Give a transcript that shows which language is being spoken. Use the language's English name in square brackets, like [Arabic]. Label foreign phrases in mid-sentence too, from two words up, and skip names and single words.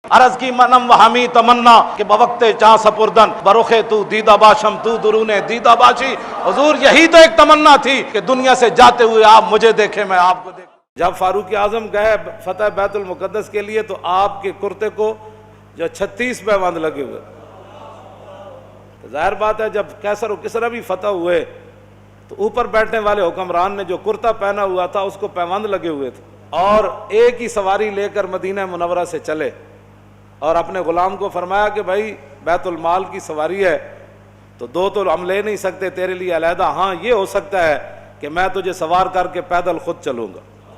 [Urdu] عرض کی [Persian] منم و ہمی تمنا کہ بوقت چاں سپردن برخ تو دیدہ باشم تو درون دیدہ باشی. [Urdu] حضور یہی تو ایک تمنا تھی کہ دنیا سے جاتے ہوئے آپ مجھے دیکھیں، میں آپ کو دیکھوں. جب فاروق اعظم گئے فتح بیت المقدس کے لیے تو آپ کے کرتے کو جو 36 پیوند لگے ہوئے. ظاہر بات ہے جب کیسر و کسرا بھی فتح ہوئے تو اوپر بیٹھنے والے حکمران نے جو کرتا پہنا ہوا تھا اس کو پیوند لگے ہوئے تھے، اور ایک ہی سواری لے کر مدینہ منورہ سے چلے اور اپنے غلام کو فرمایا کہ بھائی بیت المال کی سواری ہے تو دو تو ہم لے نہیں سکتے تیرے لیے علیحدہ، ہاں یہ ہو سکتا ہے کہ میں تجھے سوار کر کے پیدل خود چلوں گا.